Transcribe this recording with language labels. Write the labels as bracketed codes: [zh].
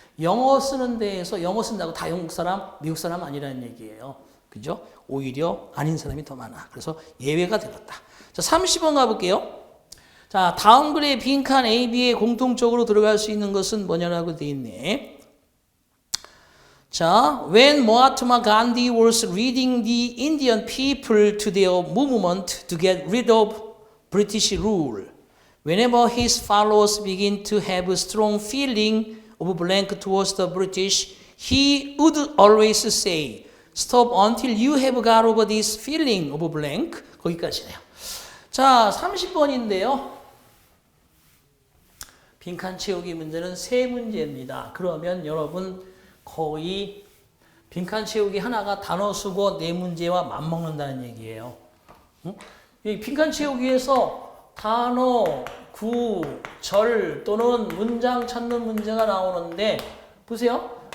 [ko] 영어 쓰는 데에서 영어 쓴다고 다 영국 사람, 미국 사람 아니라는 얘기예요. 그죠? 오히려 아닌 사람이 더 많아. 그래서 예외가 되었다. 자, 30번 가볼게요. 자, 다음 글의 빈칸 A, B에 공통적으로 들어갈 수 있는 것은 뭐냐라고 되어 있네. [en] 자, when Mahatma Gandhi was leading the Indian people to their movement to get rid of British rule, whenever his followers begin to have a strong feeling of blank towards the British, he would always say, stop until you have got over this feeling of blank. [ko] 거기까지네요. 자, 30번인데요. 빈칸 채우기 문제는 3문제입니다. 그러면 여러분 거의 빈칸 채우기 하나가 단어 수고 4문제와 맞먹는다는 얘기예요. 이 빈칸 채우기에서 단어, 구, 절 또는 문장 찾는 문제가 나오는데 보세요.